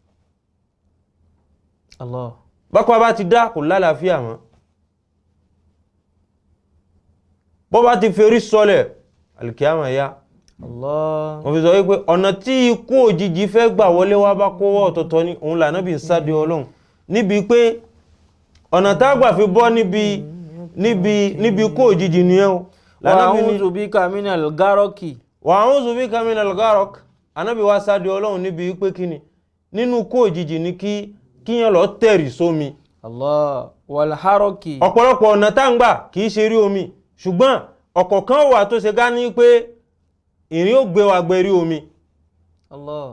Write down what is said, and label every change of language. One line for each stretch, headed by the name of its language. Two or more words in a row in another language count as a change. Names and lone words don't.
Yoruba: bákan bá ti dá kò lálàáfíà mọ́ bó bá ti ferí sọlẹ̀ alìkíyàmà ya wọ́n fi sọ wípé ọ̀nà tí ikú òjijì fẹ́ gbà wọlé wá bá kówọ́ ọ̀tọ̀ọ̀tọ̀ ní òun lànàbí ń sáde Ọlọ́run níbi pé ọ̀nà tágbà fi bọ́ níbi ikú òjijì nìyẹn o.
Arabic: وأعوذ بك من الغرق. وأعوذ بك من الغرق
Yoruba: anábì wá sáde ọlọ́run níbi wípé kíni nínú kó òjijì ní kíyàn lọ tẹ̀rì sómi.
Arabic: الله والحرق.
Yoruba: ọ̀pọ̀lọpọ̀ ọ̀nà tá ń gbà kìí ṣe rí omi ṣùgbọ́n ọ̀kọ̀ọ̀kan wà tó ṣe gá ní pé ìrìn ó gbé wa gbẹ̀rí omi. Allah.